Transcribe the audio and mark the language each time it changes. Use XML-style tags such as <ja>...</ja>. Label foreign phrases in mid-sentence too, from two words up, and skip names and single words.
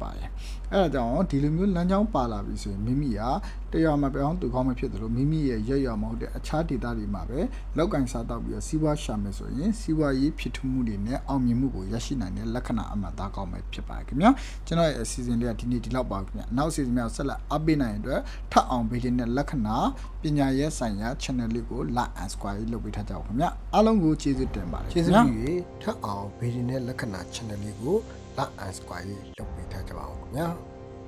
<my>ပါတယ်အဲဒါကြောင့်ဒီလိုမျိုးလမ်းကြောင်းပါလာပြီဆိုရင်မိမိကတရားမပြောင်းသူကောင်းမဖြစ်တယ်လို့မိမိရဲ့ရွမဟုတ်တဲ့အခြားဒေသတွေ မှာပဲလောက်ကင်စားတော့ပြီးတော့စီးပွားရှာမယ်ဆိုရင်စီးပွားရေးဖြစ်ထွန်းမှုတွေနဲ့အောင်မြင်မှုကိုရရှိနိုင်တဲ့လက္ခဏာအမှတ်သားကောင်းပဲဖြစ်ပါတယ်ခင်ဗျာကျွန်တော်ရဲ့အစီအစဉ်လေးကဒီနေ့ဒီလောက်ပါခင်ဗျာနောက်အစီအစဉ်များဆက်လက်အပေးနိုင်တဲ့အတွက်ထပ်အောင်ဗီဒီနဲ့လက္ခဏာပညာရေးဆိုင်ရာ channel လေးကို</my> <en>like and subscribe</en> <my>လုပ်ပေးထားကြပါဦးခင်ဗျာအားလုံးကိုကျေးဇူးတင်ပါတယ်ကျေးဇူးပြု၍ထပ်အောင်ဗီဒီနဲ့လက္ခဏာ channel လေးကို</my> <en>like and subscribe</en> <my>လုပ်ပေးထားကြပါဦးခင်ဗျာ</my>